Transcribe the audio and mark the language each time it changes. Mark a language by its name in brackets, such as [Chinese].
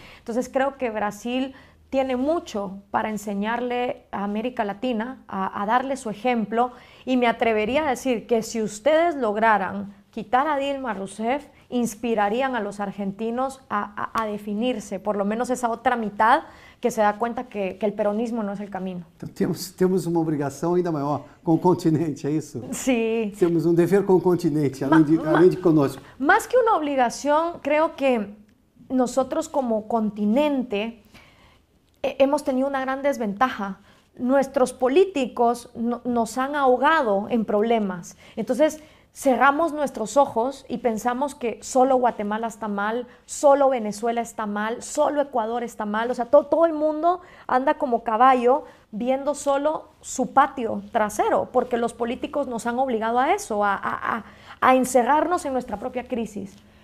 [Spanish] Entonces creo que Brasil tiene mucho para enseñarle a América Latina, a darle su ejemplo, y me atrevería a decir que si ustedes lograran quitar a Dilma Rousseff, inspirarían a los argentinos a definirse, por lo menos esa otra mitad que se da cuenta que el peronismo no es el camino. [Portuguese] Então, temos uma obrigação ainda maior com o continente, é isso? [Spanish] Sí. [Portuguese] Temos um dever com o continente, além de conosco. [Spanish] Más que una obligación, creo que nosotros como continente hemos tenido una gran desventaja. Nuestros políticos nos han ahogado en problemas. Entonces, cerramos nuestros ojos y pensamos que solo Guatemala está mal, solo Venezuela está mal, solo Ecuador está mal. O sea, todo el mundo anda como caballo viendo solo su patio trasero, porque los políticos nos han obligado a eso, a encerrarnos en nuestra propia crisis.